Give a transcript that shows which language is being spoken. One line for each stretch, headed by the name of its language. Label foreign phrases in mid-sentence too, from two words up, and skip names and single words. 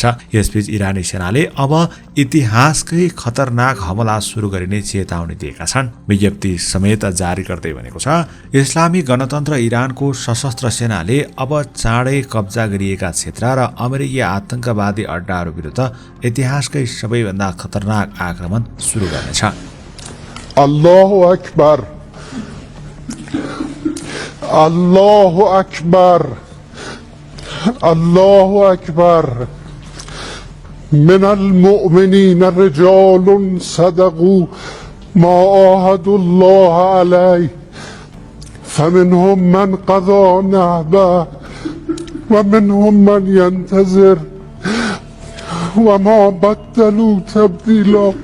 Nepali: यसबीच इरानी सेनाले अब इतिहासकै खतरनाक हमला सुरु गरिने चेतावनी दिएका छन्। विज्ञप्ति समेत जारी गर्दै भनेको छ, इस्लामी गणतन्त्र इरानको सशस्त्र सेनाले अब चाँडै कब्जा गरिएका क्षेत्र र अमेरिकी आतंकवादी अड्डाहरू विरुद्ध इतिहासकै सबैभन्दा खतरनाक आक्रमण सुरु गर्नेछ।
Arabic: الله أكبر، الله أكبر، الله أكبر. من المؤمنين رجال صدقوا ما عاهدوا الله عليه فمنهم من قضى نحبه ومنهم من ينتظر وما بدلوا تبديلا